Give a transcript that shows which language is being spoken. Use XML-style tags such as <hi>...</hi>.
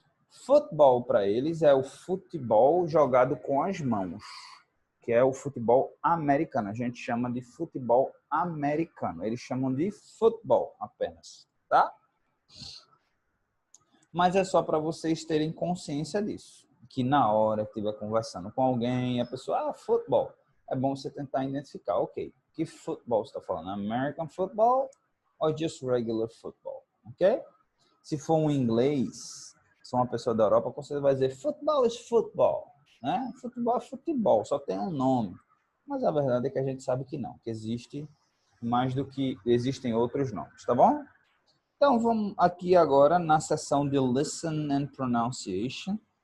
<pt>Futebol para eles é o futebol jogado com as mãos, que é o futebol americano. A gente chama de futebol americano. Eles chamam de futebol apenas, tá? Mas é só para vocês terem consciência disso. Que na hora que estiver conversando com alguém, a pessoa, futebol. É bom você tentar identificar, ok, que futebol você está falando?</pt> <en>American football ou just regular football, ok?</en> <pt>Se for um inglês, se for uma pessoa da Europa, você vai dizer</pt> <en>futebol is futebol,</en> <pt>né? Futebol é futebol, só tem um nome. Mas a verdade é que a gente sabe que não, que existe mais do que existem outros nomes, tá bom? Então, vamos aqui agora na seção de</pt> <en>Listen and Pronunciation.</en>